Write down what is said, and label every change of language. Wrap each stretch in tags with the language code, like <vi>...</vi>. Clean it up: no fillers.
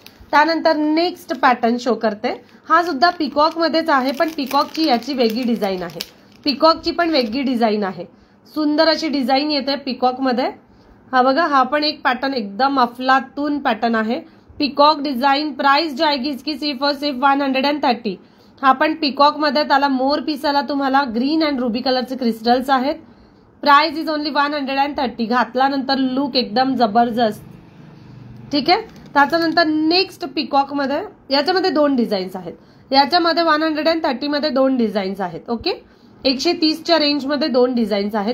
<mr>त्यानंतर next pattern show करते. हा सुद्धा पिकॉक मध्येच आहे, पण पिकॉकची याची वेगळी डिझाईन आहे. पिकॉकची पण वेगळी डिझाईन आहे. सुंदर अशी डिझाईन येते पिकॉक मध्ये. हा बघा, हा पण एक पॅटर्न एकदम अफलातून पॅटर्न आहे.</mr> <en>Peacock design.</en> <hi>प्राइस जाएगी इसकी सिर्फ और सिर्फ 130.</hi> <mr>हा पण पिकॉक मध्ये त्याला मोर पिसाला तुम्हाला ग्रीन अँड रुबी कलरचे क्रिस्टल्स आहेत.</mr> <en>Price is only 130.</en> <mr>घातल्यानंतर लुक एकदम जबरदस्त. ठीक आहे. त्याच्यानंतर नेक्स्ट पिकॉक मध्ये, याच्यामध्ये 2 डिझाईन्स आहेत. याच्यामध्ये 130 मध्ये 2 डिझाईन्स आहेत. ओके. 130च्या रेंजमध्ये 2 डिझाईन्स आहेत.</mr>